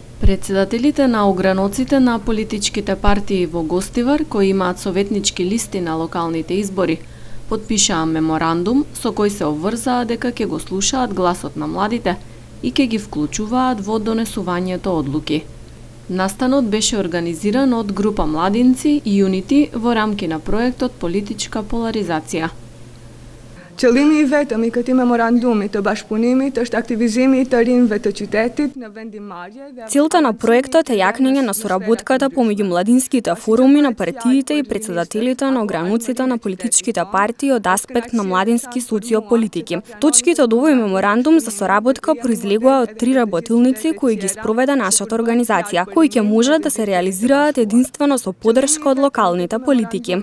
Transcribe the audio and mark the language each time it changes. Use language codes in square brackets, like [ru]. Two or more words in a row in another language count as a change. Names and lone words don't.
[mk] Председателите на ограноците на политичките партии во Гостивар, кои имаат советнички листи на локалните избори, потпишаа меморандум со кој се обврзаа дека ќе го слушаат гласот на младите и ќе ги вклучуваат во донесувањето одлуки. Настанот беше организиран од група младинци и Unity во рамки на проектот Политичка поларизација. [sq] Qëllimi i vetëm i këtij memorandumi të bashkëpunimit është aktivizimi i të rinjve të qytetit në vendimmarrje dhe [mk] Целта на проектот е јакнење на соработката помеѓу младинските форуми на партиите и председателите на огрануците на политичките партии од аспект на младински социополитики. Точките од овој меморандум за соработка произлегува од 3 работилници кои ги спроведе нашата организација, кои ќе можат да се реализираат единствено со поддршка од локалните политики.